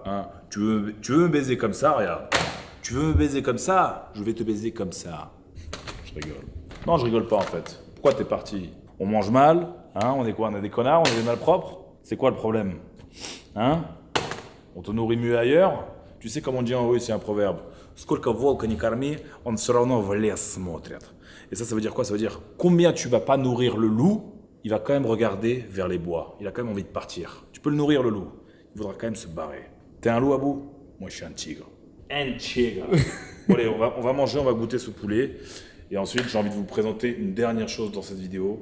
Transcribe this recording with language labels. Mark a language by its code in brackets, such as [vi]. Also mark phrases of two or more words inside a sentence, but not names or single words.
[fr] Hein, tu veux me baiser comme ça, regarde. Tu veux me baiser comme ça, je vais te baiser comme ça. Je rigole. Non, je rigole pas en fait. Pourquoi t'es parti? On mange mal, hein? On est quoi? On est des connards? On est des malpropres? C'est quoi le problème? Hein? On te nourrit mieux ailleurs? Tu sais comment on dit en russe, c'est un proverbe. [ru] Сколько волка не корми, он все равно в лес смотрит. [fr] Et ça veut dire quoi? Ça veut dire combien tu vas pas nourrir le loup, il va quand même regarder vers les bois. Il a quand même envie de partir. Tu peux le nourrir le loup, il voudra quand même se barrer. T'es un loup, Abou? Moi je suis un tigre. Un tigre. Bon, allez, on va manger, on va goûter ce poulet. Et ensuite, j'ai envie de vous présenter une dernière chose dans cette vidéo.